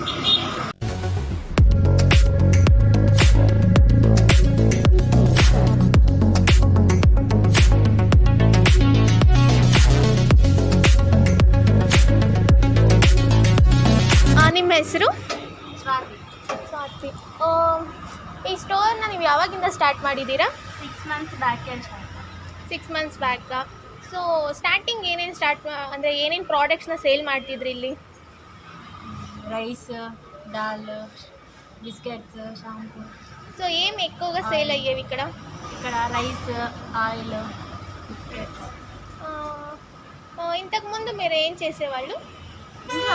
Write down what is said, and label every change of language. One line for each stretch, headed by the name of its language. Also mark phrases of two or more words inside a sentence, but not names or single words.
Kannada: ನಿಮ್ಮ ಹೆಸರು? ಸ್ವಾತಿ. ಈ ಸ್ಟೋರ್ನ ನೀವು ಯಾವಾಗಿಂದ ಸ್ಟಾರ್ಟ್ ಮಾಡಿದ್ದೀರಾ?
English: 6 months back. 6 months back? so starting
Kannada: ಏನೇನು ಅಂದರೆ ಏನೇನು ಪ್ರಾಡಕ್ಟ್ಸ್ನ ಸೇಲ್ ಮಾಡ್ತಿದ್ರಿ ಇಲ್ಲಿ?
Telugu: రైస్, దాల్, బిస్కెట్స్, షాంపూ. సో ఏం ఎక్కువగా సేల్ అయ్యేవి ఇక్కడ? ఇక్కడ రైస్, ఆయిల్, బిస్కెట్స్. ఇంతకుముందు మీరు ఏం చేసేవాళ్ళు? ఇంట్లో